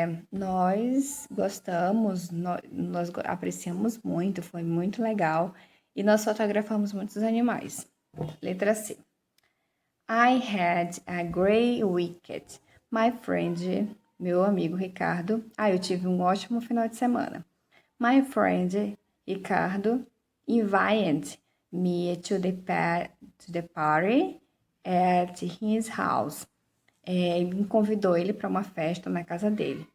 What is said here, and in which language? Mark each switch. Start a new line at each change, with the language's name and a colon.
Portuguese: Nós gostamos, nós apreciamos muito, foi muito legal. E nós fotografamos muitos animais. Letra C.
English: I had a great weekend. My friend,
Portuguese: meu amigo Ricardo. Eu tive um ótimo final de semana.
English: My friend Ricardo invited me to the party at his house.
Portuguese: Me convidou ele para uma festa na casa dele.